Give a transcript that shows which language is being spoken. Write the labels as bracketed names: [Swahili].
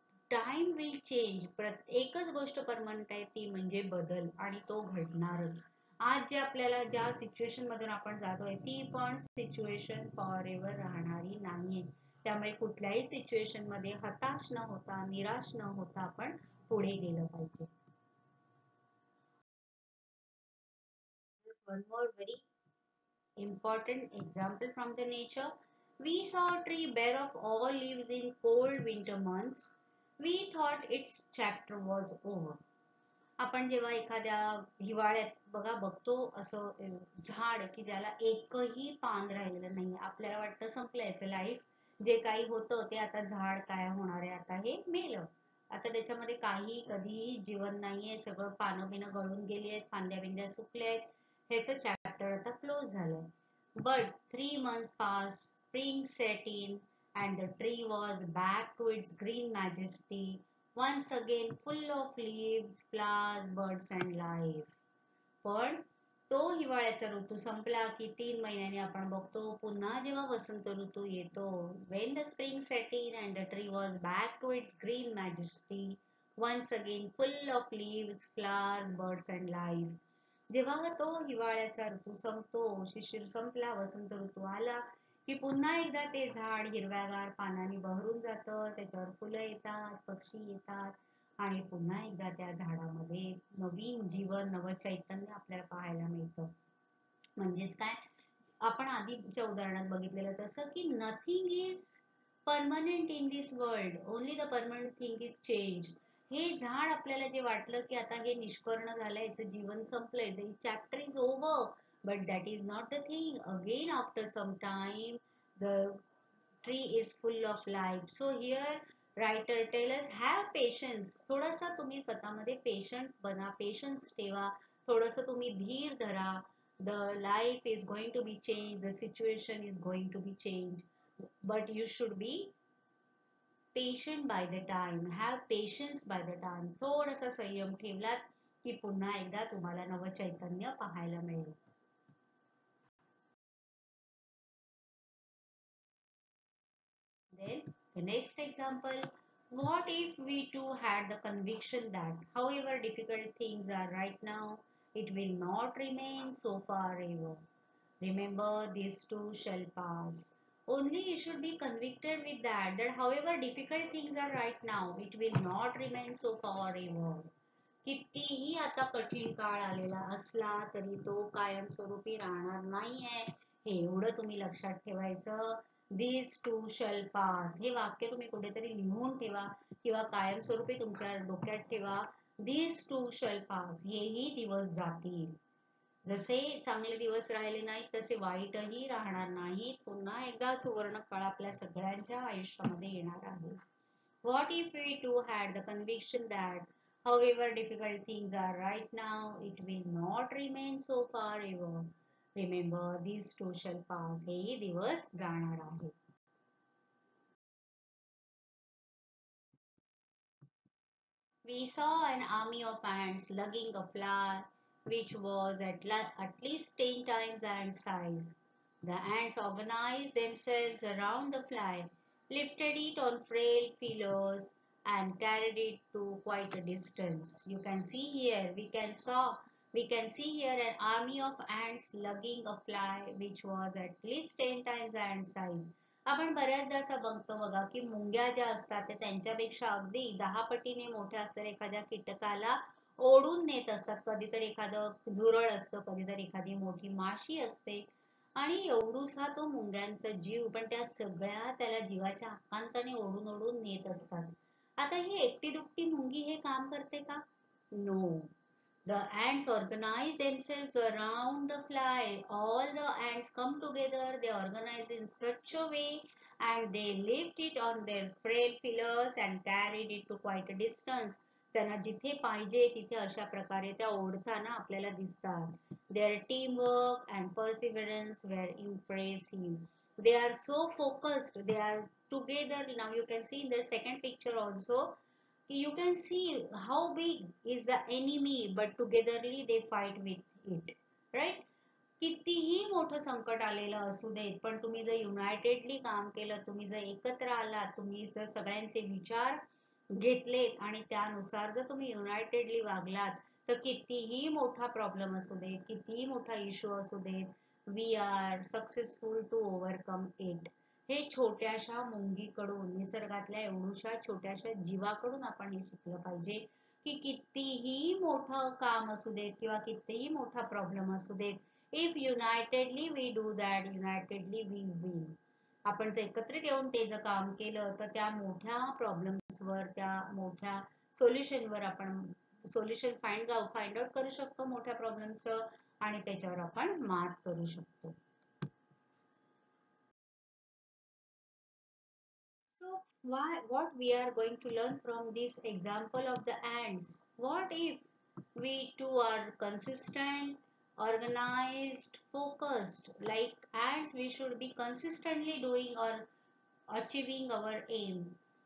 [English] Time will change. [Marathi] एकच गोष्ट permanent आहे ती म्हणजे बदल, आणि तो घडणारच. आज जे आपल्याला ज्या सिच्युएशन मधून आपण जातोय ती पण सिच्युएशन फॉर एव्हर राहणारी नाहीये. त्यामुळे कुठल्याही सिच्युएशन मध्ये हताश न होता, निराश न होता आपण पुढे गेलं पाहिजे. [English] One more very important example from the nature. We saw a tree bare of all leaves in cold winter months. We thought its chapter was over. [Marathi] आपण जेव्हा एखाद्या हिवाळ्यात बघा बघतो असं झाड की ज्याला एकही पान राहिलेलं नाही, आपल्याला वाटतं संपलं याचं लाईफ, जे काही होतं ते आता झाड काय होणार आहे, आता हे मेलं, आता त्याच्यामध्ये काही कधीही जीवन नाहीये, सगळं पानं बिनं गळून गेली आहेत, फांद्या बिंद्या सुकल्या आहेत, ह्याचं चॅप्टर आता क्लोज झालंय. [English] But 3 months passed, spring set in, and the tree was back to its green majesty, once again full of leaves, flowers, birds and life. [Marathi] पण तो हिवाळ्याचा ऋतू संपला की 3 महिन्यांनी आपण बघतो पुन्हा जेव्हा वसंत ऋतू येतो, [English] when the spring set in and the tree was back to its green majesty, once again full of leaves, flowers, birds and life. [Marathi] जेव्हा तो हिवाळ्याचा ऋतू संपतो, शिशिर संपला, वसंत ऋतू आला की पुन्हा एकदा ते झाड हिरव्यागार पानांनी बहरून जातं, त्याच्यावर फुलं येतात, पक्षी येतात, आणि पुन्हा एकदा त्या झाडामध्ये नवीन जीवन, नवं चैतन्य आपल्याला पाहायला मिळतं. म्हणजेच काय, आपण आधीच्या उदाहरणात बघितलेलं तसं की [English] Nothing is permanent in this world, only the permanent thing is change. [Marathi] हे झाड आपल्याला जे वाटलं की आता हे निष्कर्ण झालंय, याचं जीवन संपलंय, [English] The chapter is over, but that is not the thing. Again after some time the tree is full of life. So here writer tell us, have patience. [Marathi] थोडासा तुम्ही स्वतःमध्ये पेशंट बना, पेशन्स ठेवा, थोडंसं तुम्ही धीर धरा. [English] The life is going to be changed, the situation is going to be changed, but you should be patient by the time, have patience by the time. [Marathi] थोडासा संयम ठेवलात की पुन्हा एकदा तुम्हाला नव चैतन्य पाहायला मिळेल. [English] Then the next example, what if we too had the conviction that however difficult things are right now, it will not remain so forever. Remember, this too shall pass. Only you should be convicted with that, that however difficult things are right now, it will not remain so forever. [Marathi] कितीही आता कठीण काळ आलेला असला तरी तो कायमस्वरूपी राहणार नाहीये, हे एवढं तुम्ही लक्षात ठेवायचं. [English] this too shall pass, [Marathi] हे वाक्य तुम्ही कुठेतरी लिहून ठेवा किंवा कायमस्वरूपी तुमच्या डोक्यात ठेवा. [English] this too shall pass, [Marathi] हेही दिवस जातील. जसे चांगले दिवस राहिले नाहीत तसे वाईटही राहणार नाहीत. पुन्हा एकदा सुवर्ण काळ आपल्या सगळ्यांच्या आयुष्यामध्ये येणार आहे. [English] What if we too had the conviction that however difficult things are right now, it will not remain so forever. Remember, these too shall pass. [Marathi] हेही दिवस जाणार आहे. [English] We saw an army of ants lugging a flower which was at least 10 times the ant size. The ants organized themselves around the fly, lifted it on frail feelers, and carried it to quite a distance. You can see here, we can see here an army of ants lugging a fly which was at least 10 times the ant size. [Marathi] आपण बऱ्याचदा असं बघतो बघा की मुंग्या ज्या असतात ते त्यांच्यापेक्षा अगदी 10 पटीने मोठ्या असलेल्या एखाद्या कीटकाला ओढून नेत असतात. कधीतरी एखादं झुरळ असतं, कधीतरी एखादी मोठी माशी असते आणि एवढूसा तो मुंग्यांचा जीव, पण त्या सगळ्या त्याला जीवाच्या आकांताने ओढून ओढून नेत असतात. आता ही एकटी दुकटी मुंगी हे काम करते का? [English] No. The ants organize themselves around the fly. All the ants come together, they organize in such a way and they lift it on their frail feelers and carried it to quite a distance. [Marathi] त्यांना जिथे पाहिजे तिथे अशा प्रकारे त्या ओढताना आपल्याला दिसतात. [English] Their teamwork and perseverance were impressive. They are so focused, they are together. Now you can see in the second picture also, you can see how big is the enemy, but togetherly they fight with it, right? [Marathi] कितीही मोठं संकट आलेलं असू देत, पण तुम्ही जर युनायटेडली काम केलं, तुम्ही जर एकत्र आलात, तुम्ही जर सगळ्यांचे विचार घेतलेत आणि त्यानुसार जर तुम्ही युनायटेडली वागलात, तर कितीही मोठा प्रॉब्लेम असू देत, कितीही मोठा इश्यू असू देत, [English] We are successful to overcome it. [Marathi] हे छोट्याशा मुंगीकडून, निसर्गातल्या एवढूशा छोट्याशा जीवाकडून आपण हे शिकलं पाहिजे की कितीही मोठं काम असू देत किंवा कितीही मोठा प्रॉब्लेम असू देत, [English] If unitedly we do that, unitedly we will. [Marathi] आपण जर एकत्रित येऊन ते जर काम केलं तर त्या मोठ्या प्रॉब्लेम्सवर, त्या मोठ्या सोल्युशनवर आपण सोल्युशन फाइंड आउट करू शकतो मोठ्या प्रॉब्लेमचं, आणि त्याच्यावर आपण मात करू शकतो. [English] So what we are going to learn from this example of the ants? What if we too are consistent, organized, focused? Like ants, we should be consistently doing or achieving our aim.